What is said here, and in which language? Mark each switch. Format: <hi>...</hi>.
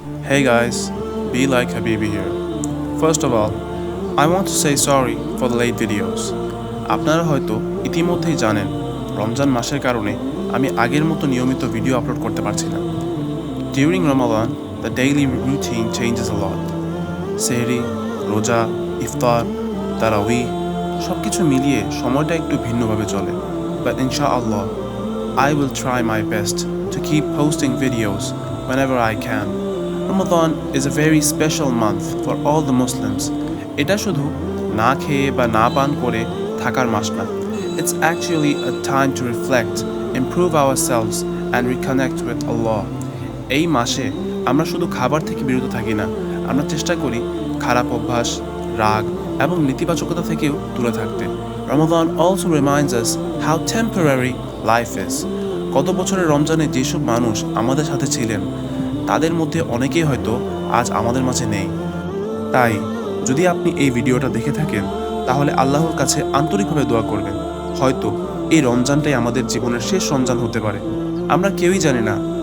<en>Hey guys, be like Habibi here. First of all, I want to say sorry for the late videos.</en> <bn>আপনারা হয়তো ইতিমধ্যেই জানেন রমজান মাসের কারণে আমি আগের মতো নিয়মিত ভিডিও আপলোড করতে পারছি না।</bn> <en>During Ramadan, the daily routine changes a lot.</en> <bn>সেহরি, রোজা, ইফতার, তারাউই সব কিছু মিলিয়ে সময়টা একটু ভিন্নভাবে চলে।</bn> <en>But inshallah, I will try my best to keep posting videos whenever I can. Ramadan is a very special month for all the Muslims.</en> <bn>এটা শুধু না খেয়ে বা না পান করে থাকার মাস না।</bn> <en>It's actually a time to reflect, improve ourselves and reconnect with Allah.</en> <bn>এই মাসে আমরা শুধু খাবার থেকে বিরত থাকি না, আমরা চেষ্টা করি খারাপ অভ্যাস, রাগ এবং নেতিবাচকতা থেকেও দূরে থাকতে।</bn> <en>Ramadan also reminds us how temporary life is.</en> <bn>গত বছরের রমজানে যেসব মানুষ আমাদের সাথে ছিলেন তাদের মধ্যে অনেকেই হয়তো আজ আমাদের মাঝে নেই। তাই যদি আপনি এই ভিডিওটা দেখে থাকেন তাহলে আল্লাহর কাছে আন্তরিকভাবে দোয়া করবেন। হয়তো এই রমজানটাই আমাদের জীবনের শেষ রমজান হতে পারে, আমরা কেউই জানি না।</bn>